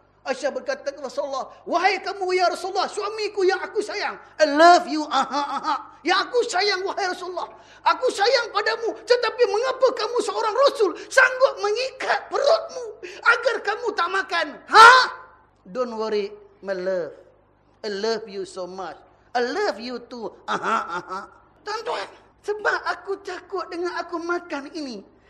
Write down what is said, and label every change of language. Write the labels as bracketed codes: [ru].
[ms] Aisyah berkata kepada Rasulullah, wahai kamu ya Rasulullah, suamiku yang aku sayang. [en] I love you, [ms] yang aku sayang wahai Rasulullah. Aku sayang padamu, tetapi mengapa kamu seorang Rasul sanggup mengikat perutmu agar kamu tak makan? [en] Don't worry, my love. I love you so much. I love you too. [ms] Tuan-tuan, sebab aku takut dengan aku makan ini.